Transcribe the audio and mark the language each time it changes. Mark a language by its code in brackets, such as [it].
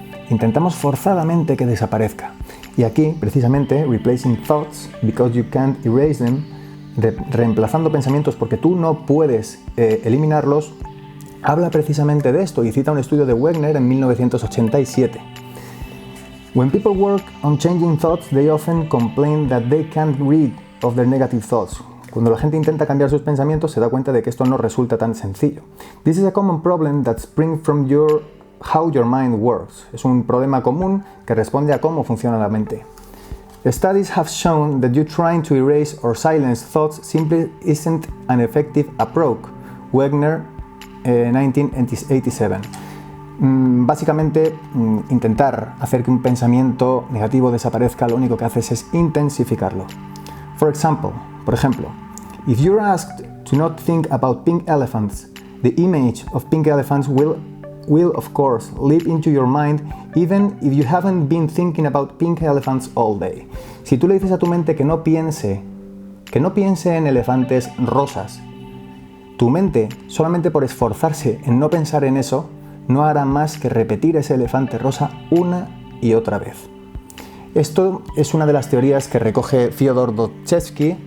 [es] Intentamos forzadamente que desaparezca. Y aquí, precisamente, Replacing Thoughts Because You Can't Erase Them, reemplazando pensamientos porque tú no puedes eliminarlos, habla precisamente de esto y cita un estudio de Wegner en 1987. [en] When people work on changing thoughts, they often complain that they can't rid of their negative thoughts. [es] Cuando la gente intenta cambiar sus pensamientos, se da cuenta de que esto no resulta tan sencillo. [en] This is a common problem that springs from how your mind works. [es] Es un problema común que responde a cómo funciona la mente. [en] Studies have shown that you trying to erase or silence thoughts simply isn't an effective approach. Wegner, 1987. [es] Básicamente, intentar hacer que un pensamiento negativo desaparezca, lo único que haces es intensificarlo. Por ejemplo, [en] if you're asked to not think about pink elephants, the image of pink elephants will of course leap into your mind even if you haven't been thinking about pink elephants all day. [es] Si tú le dices a tu mente que no piense en elefantes rosas, tu mente, solamente por esforzarse en no pensar en eso, no hará más que repetir ese elefante rosa una y otra vez. Esto es una de las teorías que recoge Fyodor Dostoyevsky.